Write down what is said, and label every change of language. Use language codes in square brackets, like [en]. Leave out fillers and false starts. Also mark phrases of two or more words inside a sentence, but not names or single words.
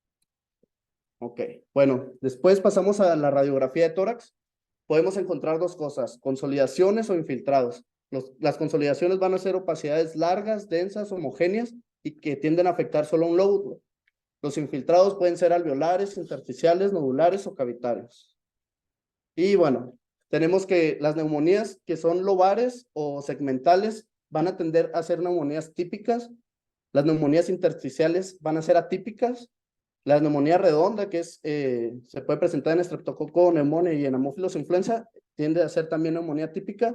[es] Ok, bueno, después pasamos a la radiografía de tórax. Podemos encontrar dos cosas, consolidaciones o infiltrados. Las consolidaciones van a ser opacidades largas, densas, homogéneas y que tienden a afectar solo un lóbulo. Los infiltrados pueden ser alveolares, intersticiales, nodulares o cavitarios. Y bueno, tenemos que las neumonías que son lobares o segmentales van a tender a ser neumonías típicas. Las neumonías intersticiales van a ser atípicas. La neumonía redonda, que se puede presentar en Streptococcus pneumoniae y en Haemophilus influenza, tiende a ser también neumonía típica.